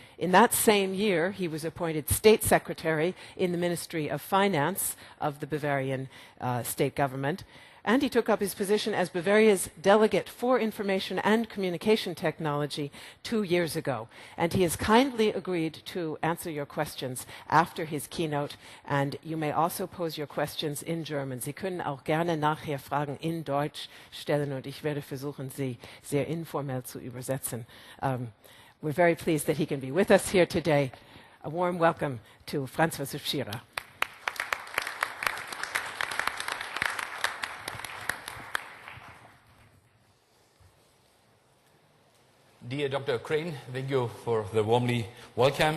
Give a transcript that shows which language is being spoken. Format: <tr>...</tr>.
<en>In that same year, he was appointed State Secretary in the Ministry of Finance of the Bavarian State Government. And he took up his position as Bavaria's Delegate for Information and Communication Technology 2 years ago. And he has kindly agreed to answer your questions after his keynote. And you may also pose your questions in German.</en> <de>Sie können auch gerne nachher Fragen in Deutsch stellen und ich werde versuchen, sie sehr informell zu übersetzen.</de> <en>We're very pleased that he can be with us here today. A warm welcome to Franz Josef Pschierer. Dear Dr. Crane, thank you for the warmly welcome.</en>